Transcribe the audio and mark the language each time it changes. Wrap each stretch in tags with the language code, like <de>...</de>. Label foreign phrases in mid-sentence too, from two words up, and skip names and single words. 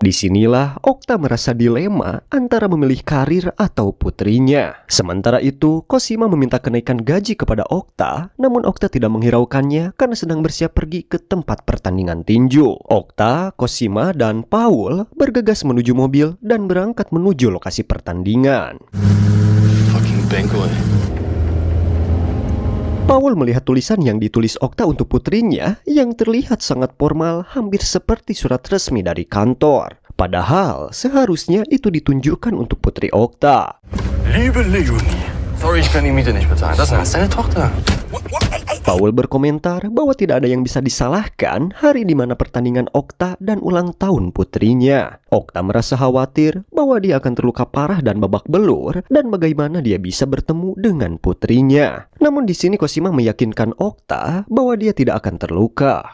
<id>Disinilah Okta merasa dilema antara memilih karir atau putrinya. Sementara itu, Cosima meminta kenaikan gaji kepada Okta, namun Okta tidak menghiraukannya karena sedang bersiap pergi ke tempat pertandingan tinju. Okta, Cosima, dan Paul bergegas menuju mobil dan berangkat menuju lokasi pertandingan.</id> <en>Fucking Benko.</en> <id>Paul melihat tulisan yang ditulis Okta untuk putrinya yang terlihat sangat formal, hampir seperti surat resmi dari kantor. Padahal seharusnya itu ditunjukkan untuk putri Okta.</id> <de>Liebe Leonie, sorry, ich kann die Miete nicht bezahlen. Das ist deine Tochter.</de> <id>Paul berkomentar bahwa tidak ada yang bisa disalahkan hari di mana pertandingan Okta dan ulang tahun putrinya. Okta merasa khawatir bahwa dia akan terluka parah dan babak belur dan bagaimana dia bisa bertemu dengan putrinya. Namun di sini Cosima meyakinkan Okta bahwa dia tidak akan terluka.</id>